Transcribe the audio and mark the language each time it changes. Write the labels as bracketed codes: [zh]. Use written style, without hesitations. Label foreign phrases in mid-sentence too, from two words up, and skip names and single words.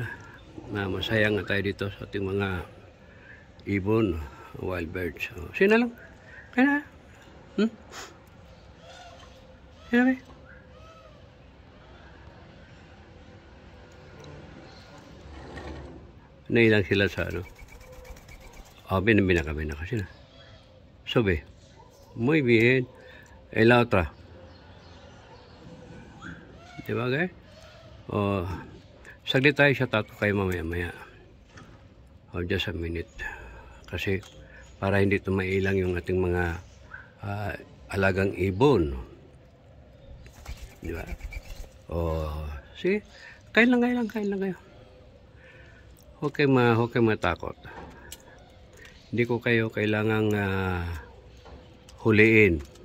[tl] Masaya nga tayo dito sa ating mga ibon, [en] wild birds. [tl] So, sino lang? Kaya na? Sino ba? Nailang sila sa ano. O, binaka sila. [es] Sube. Muy bien. En la otra. [tl] Diba guys? O, saglit tayo [en] shout out [tl] ko kayo mamaya-maya. O, [en] just a minute. [tl] Kasi, para hindi tumailang yung ating mga alagang ibon. Diba? O, sige. Kain lang kayo. Huwag kayo matakot. Hindi ko kayo kailangang huliin.